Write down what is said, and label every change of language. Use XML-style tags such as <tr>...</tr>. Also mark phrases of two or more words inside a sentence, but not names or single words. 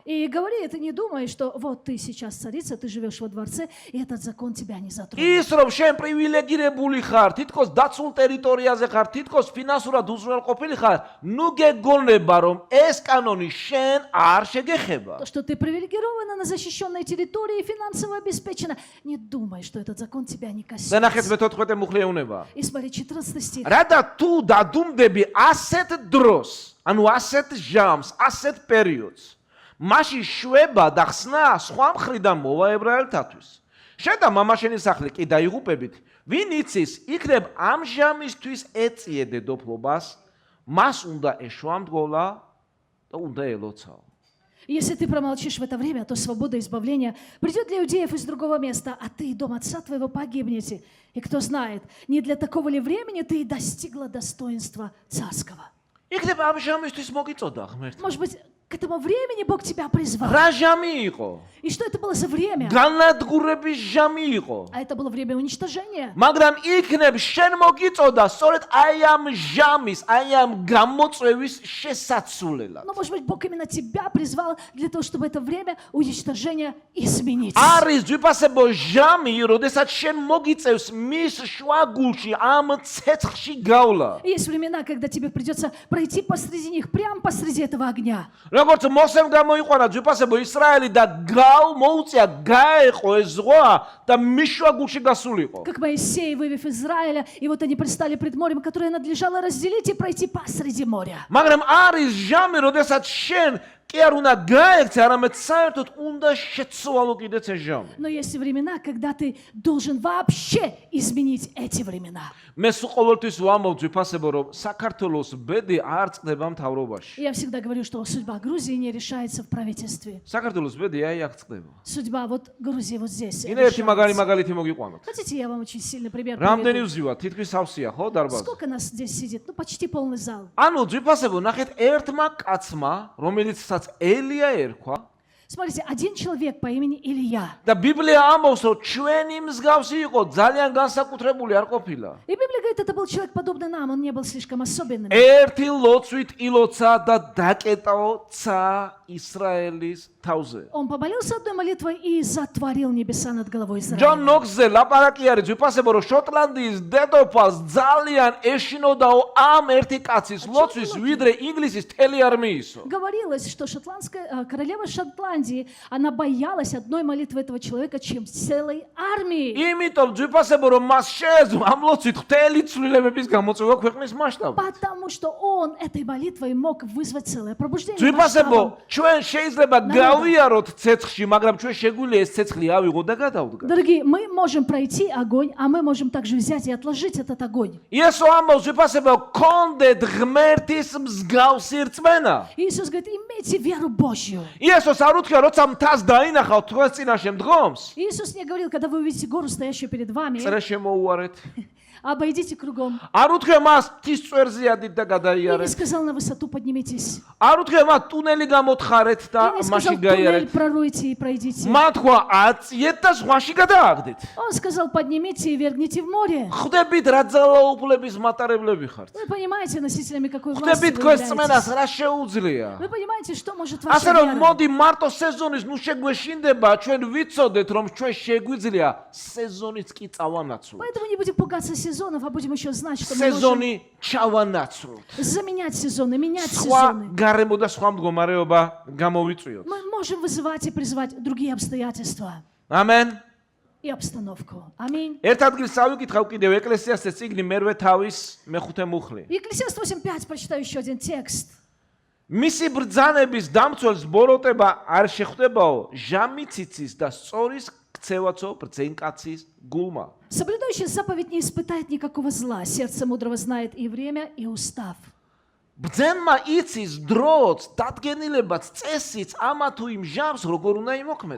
<ru>И говори, ты не думай, что вот ты сейчас царица, ты живешь во дворце, и этот закон тебя не затронет.</ru> <ka>ის რომ შენ პრივილეგირებული ხარ, თითქოს დაცულ ტერიტორიაზე ხარ, თითქოს ფინანსურად უზრუნველყოფილი ხარ, ნუ გეგონება, რომ ეს კანონი შენ არ შეგეხება.</ka> <ru>То, что ты привилегирована на защищенной территории, финансово обеспечена, не думай, что этот закон тебя не</ru> <ka>და ნახეთ</ka> <ru>коснется.</ru> <ka>მე-14 მუხლი ეუბნება.</ka> <ru>И смотри, 14 стих.</ru> <ka>რადა თუ დადუმდები ასეთ დროს, ანუ ასეთ ჟამს, ასეთ პერიოდს, მაშინ შვება და ხსნა სხვა მხრიდან მოვა ებრაელთათვის. შენ და მამაშენი სახლი კი დაიღუპებით, ვინ იცის, იქნებ ამ ჟამისთვის ეწიე დედოფლობას, მას უნდა ეშვამდგოლა და უნდა ელოცაო.</ka> <ru>Если ты промолчишь в это время, то свобода избавления придет для иудеев из другого места, а ты и дом отца твоего погибнете. И кто знает, не для такого ли времени ты и достигла достоинства царского.</ru> <ka>იქნებ ამ ჟამისთვის მოგიწოდა ღმერთი.</ka> <ru>Может быть, к этому времени Бог тебя призвал.</ru> <ka>რა ჟამი იყო?</ka> <ru>И что это было за время?</ru> <ka>განადგურების ჟამი იყო.</ka> <ru>А это было время уничтожения.</ru> <ka>მაგრამ იქნებ შენ მოგიწოდა სწორედ აი ამ ჟამის, აი ამ გამოწვევის შესაცვლელად.</ka> <ru>Но, может быть, Бог именно тебя призвал для того, чтобы это время уничтожения изменить.</ru> <ka>არის ძვირფასებო ჟამი, როდესაც შენ მოგიწევს მის შვაგულში ამ ცეცხლში გავლა.</ka> <ru>Есть времена, когда тебе придется пройти посреди них, прямо посреди этого огня.</ru> <ka>როგორც მოსემ გამოიყვანა ძვირფასებო ისრაელი და მოუწია გაეყო ეს ზღვა და მის შვაგულში გასულიყო.</ka> <ru>Как Моисей, вывев Израиля, и вот они предстали пред морем, которое надлежало разделить и пройти посреди моря.</ru> <ka>მაგრამ არის ჟამი, როდესაც შენ კი არ უნდა გაექცე, არამედ საერთოდ უნდა შეცვალო კიდეც ეს ჟამი.</ka> <ru>Но есть времена, когда ты должен вообще изменить эти времена.</ru> <ka>მე სულ ყოველთვის ვამბობ ძვირფასებო, რომ საქართველოს ბედი არ წყდება მთავრობაში.</ka> <ru>Я всегда говорю, что судьба Грузии не решается в правительстве.</ru> <ka>საქართველოს ბედი აი აქ წყდება.</ka> <ru>Судьба вот Грузии вот здесь.</ru> <ka>კიდე ერთი</ka> <ru>решается.</ru> <ka>მაგალითი მოგიყვანოთ.</ka> <ru>Хотите, я вам очень сильный пример</ru> <ka>რამდენი</ka> <ru>приведу?</ru> <ka>ვზივა, თითქმის სავსეა, ხო, დარბაზი?</ka> <ru>Сколько нас здесь сидит? Ну, почти полный зал.</ru> <ka>ანუ ძვირფასებო, ნახეთ ერთმა კაცმა, რომელიცაც ელია ერქვა,</ka> <ru>Смотрите, один человек по имени Илья.</ru> <ka>და ბიბლია ამბობს, რომ ჩვენი მსგავსი იყო, ძალიან განსაკუთრებული არ ყოფილა.</ka> <ru>И Библия говорит, это был человек подобный нам, он не был слишком особенным.</ru> <ka>ერთი ლოცვით ილოცა და დაკეტაო ცა ისრაელის თავზე.</ka> <ru>Он помолился одной молитвой и затворил небеса над головой</ru> <ka>ჯონ</ka> <ru>Израиля.</ru> <ka>ნოქსზე ლაპარაკი არის ძვირფასებო, რომ შოტლანდიის დედოფალს ძალიან ეშინოდაო ამ ერთი კაცის ლოცვის, ვიდრე ინგლისის მთელი არმიისო.</ka> <ru>Говорилось, что королева Шотландии Ирландии, она боялась одной молитвы этого человека, чем целой армии.</ru> <ka>იმიტომ ძვირფასებო რომ მას შეეძლო ამ ლოცვით მთელი ცვლილებების გამოწვევა ქვეყნის მასშტაბით.</ka> <ru>Потому что он этой молитвой мог вызвать целое пробуждение.</ru> <ka>ძვირფასებო,</ka> <ru>масштабом.</ru> <ka>ჩვენ შეიძლება გავიაროთ ცეცხლში, მაგრამ ჩვენ შეგვიძლია ეს ცეცხლი ავიღოთ და გადავდგათ.</ka> <ru>Дорогие, мы можем пройти огонь, а мы можем также взять и отложить этот огонь.</ru> <ka>იესო ამბობს ძვირფასებო, გქონდეთ ღმერთის მსგავსი რწმენა.</ka> <ru>Иисус говорит, имейте веру Божью.</ru> <ka>იესოს არ უთქვა, როცა მთას დაინახავთ თქვენს წინაშე მდგომს.</ka> <ru>Иисус не говорил, когда вы увидите гору, стоящую перед вами,</ru> <ka>წერე შემოუარეთ.</ka> <ru>обойдите кругом.</ru> <ka>არ უთქვა მას მთის წვერზე ადით და</ka> <ru>И не</ru> <ka>გადაიარეთ.</ka> <ru>сказал на высоту поднимитесь.</ru> <ka>არ უთქვა მას ტუნელი გამოთხარეთ და</ka> <ru>И не</ru> <ka>მასში</ka> <ru>сказал</ru> <ka>გაიარეთ.</ka> <ru>туннель проройте и пройдите.</ru> <ka>მან თქვა აწიეთ და ზღვაში გადააგდეთ.</ka> <ru>Он сказал, поднимите и вергните в море.</ru> <ka>ხვდებით რა ძალაუფლების მატარებლები ხართ.</ka> <ru>Вы понимаете, носителями какой власти</ru> <ka>ხვდებით</ka> <ru>вы</ru> <ka>თქვენს წმენას</ka> <ru>являетесь.</ru> <ka>რა შეუძლია.</ka> <ru>Вы понимаете, что может ваша</ru> <ka>ასე რომ</ka> <ru>вера.</ru> <ka>მოდი მარტო სეზონის ნუ შეგვეშინდება, ჩვენ ვიცოდეთ რომ ჩვენ შეგვიძლია სეზონიც კი წავანაცვლოთ.</ka> <ru>Поэтому не будем пугаться сезонов, а будем еще знать, что мы можем</ru> <ka>სეზონი ჩავანაცვლოთ.</ka> <ru>заменять сезоны, менять</ru> <ka>სხვა</ka> <ru>сезоны.</ru> <ka>გარემო და სხვა მდგომარეობა გამოვიწვიოთ.</ka> <ru>Мы можем вызывать и призывать другие обстоятельства</ru> <ka>ამენ.</ka> <ru>и обстановку. Аминь.</ru> <ka>ერთ ადგილს ავიკითხავ კიდევ ეკლესიასზე წიგნი მერვე თავის მეხუთე მუხლი.</ka> <ru>Екклесиаст 8.5, прочитаю еще один текст.</ru> <ka>მისი ბრძანების დამცველს ბოროტება არ შეხვდებაო, ჟამი ციცის და სწორის ქცევაცო ბრძენკაცის გულმა.</ka> <ru>Соблюдающий заповедь не испытает никакого зла. Сердце мудрого знает и время, и устав.</ru> <ka>ბრძენმა იცის დროც, დადგენილებაც, წესიც, ამა თუ იმ ჟამს როგორ უნდა იმოქმედოს.</ka>